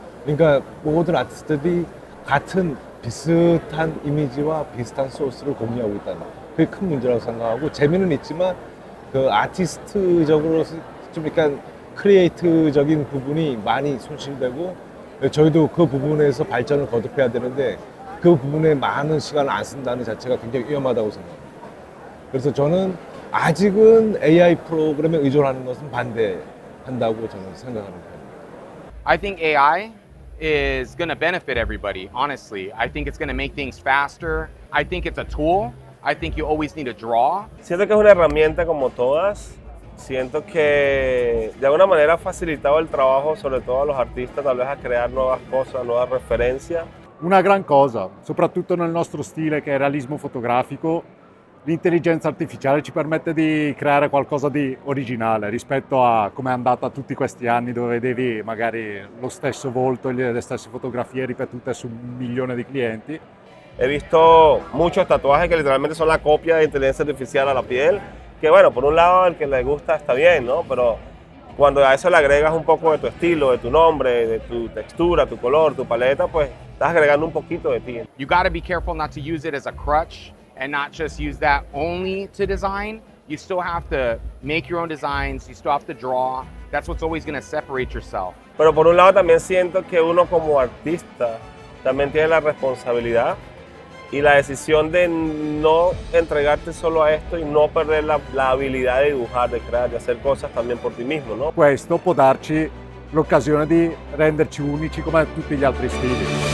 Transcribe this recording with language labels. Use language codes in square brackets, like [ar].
[ko] 그러니까 모든 아티스트들이 같은 비슷한 이미지와 비슷한 소스를 공유하고 있다는 그게 큰 문제라고 생각하고 재미는 있지만 그 아티스트적으로 좀 약간 크리에이트적인 부분이 많이 손실되고 저희도 그 부분에서 발전을 거듭해야 되는데 그 부분에 많은 시간을 안 쓴다는 자체가 굉장히 위험하다고 생각합니다. 그래서 저는 아직은 AI 프로그램에 의존하는 것은 반대한다고 저는 생각하는 편입니다. [en] I think AI is going to benefit everybody, honestly. I think it's going to make things faster. I think it's a tool. I think you always need to draw. [es] Siento que es una herramienta como todas. Siento que de alguna manera ha facilitado el trabajo, sobre todo a los artistas, tal vez a crear nuevas cosas, nuevas referencias. [it] Una gran cosa, soprattutto nel nostro stile che è realismo fotografico, l'intelligenza artificiale ci permette di creare qualcosa di originale rispetto a come è andata tutti questi anni dove vedevi magari lo stesso volto e le stesse fotografie ripetute su 1 milione di clienti. [es] He visto muchos tatuajes que literalmente son la copia de inteligencia artificial a la piel, que bueno, por un lado al que le gusta está bien, ¿no? Pero cuando a eso le agregas un poco de tu estilo, de tu nombre, de tu textura, tu color, tu paleta, pues estás agregando un poquito de ti. [en] You got to be careful not to use it as a crutch and not just use that only to design. You still have to make your own designs, you still have to draw. That's what's always going to separate yourself. [es] Pero por un lado también siento que uno como artista también tiene la responsabilidad y la decisión de no entregarte solo a esto y no perder la habilidad de dibujar, de crear, de hacer cosas también por ti mismo, ¿no? [it] Questo può darci l'occasione di renderci unici come tutti gli altri stili.